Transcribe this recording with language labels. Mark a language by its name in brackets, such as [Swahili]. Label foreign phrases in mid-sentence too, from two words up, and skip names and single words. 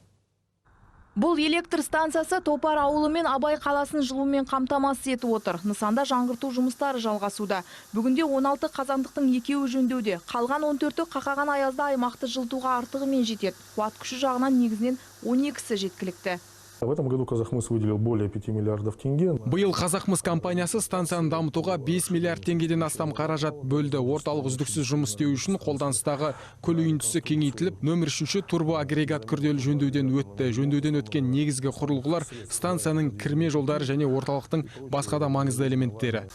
[Kazakh] Бұл электр станциясы Топар ауылы мен Абай қаласын жылумен қамтамасыз етіп отыр. Нысанда жаңғырту жұмыстары жалғасуда. Бүгінде 16 қазандықтың 2-і жөндеуде. Қалған 14-і қақаған аязда аймақты жылытуға артығымен жетеді. Қуат күші жағынан негізінен 12-сі жеткілікті. [Russian] В этом году Казахмыс выделил более 5 миллиардов тенге. [Kazakh] Биыл Казахмыс компаниясы станцияны дамытуға 5 миллиард теңгеден астам қаражат бөлді. Орталық үздіксіз жұмыс істеу үшін қолданыстағы көл үйіндісі кеңейтіліп, нөмір 3 турбоагрегат күрделі жөндеуден өтті. Жөндеуден өткен негізгі құрылғылар станцияның кірме жолдары және орталықтың басқа да маңызды элементтері.